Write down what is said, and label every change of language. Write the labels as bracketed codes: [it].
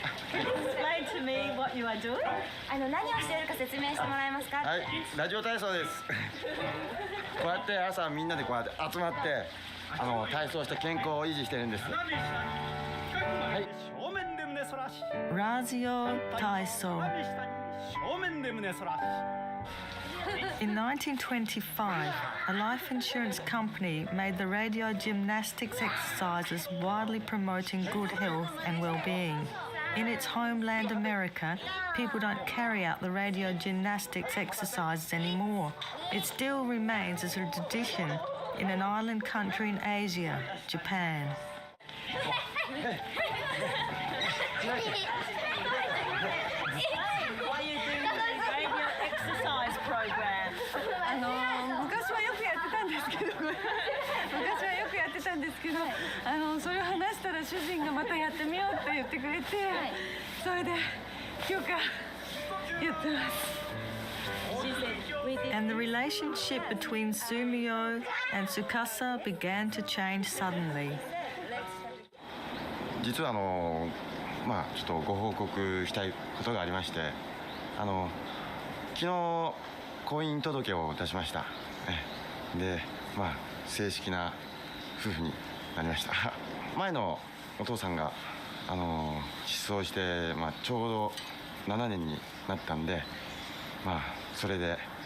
[en] Can you explain to me what you are doing? [ja] 何をしているか説明してもらえますか。はいラジオ体操ですこうやって朝みんなでこうやって集まって体操して健康を維持してるんですはい正面で胸反らし Razio Taiso. 正面で胸反らし [en] In 1925, a life insurance company made the radio gymnastics exercises widely promoting good health and well-being. In its homeland America, people don't carry out the radio gymnastics exercises anymore. It still remains as a tradition in an island country in Asia, Japan. Why are you doing this radio exercise program? [ja] 昔はよくやってたんですけどそれを話したら主人がまたやってみようって言ってくれて、それで今日からやってます。 [en] And the relationship between Sumio and Tsukasa began to change suddenly. [ja] 実はちょっとご報告したいことがありまして、昨日婚姻届を出しました。で、正式な夫婦になりました。前のお父さんが失踪して、ちょうど7年になったんで、それで、